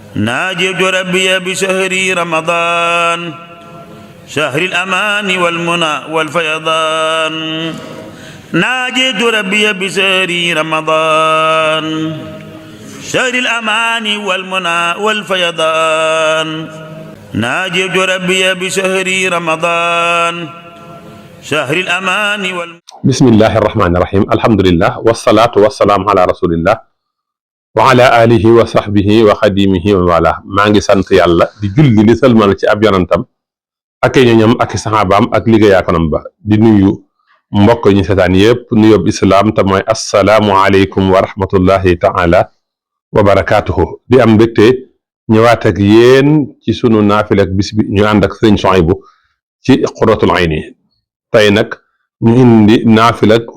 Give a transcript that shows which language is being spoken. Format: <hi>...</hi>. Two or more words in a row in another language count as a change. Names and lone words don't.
<ar>ناجيت ربي بشهر رمضان شهر الأمان والمنى والفيضان ناجيت ربي بشهر رمضان شهر الأمان والمنى والفيضان ناجيت ربي بشهر رمضان شهر الأمان بسم الله الرحمن الرحيم الحمد لله والصلاة والسلام على رسول الله وعلى آله وصحبه وخديمه وموالاه</ar> <wo>maa ngi sant yàlla di julli li sëlmal ci ab yonantam ak ay ñoñam ak i saxaabaam ak liggéeyaakonam ba di nuyu mbokk ñu seetaan yépp nuyób islaam te mooy</wo> <ar>السلام عليكم ورحمة الله تعالى وبركاته</ar> <wo>di am mbégte ñëwaat ak yéen ci sunu naafil ak bis bi ñu ànd ak sëriñ Suhaybu ci Qurratul Ayni tey nag ñu indi naafil ak</wo>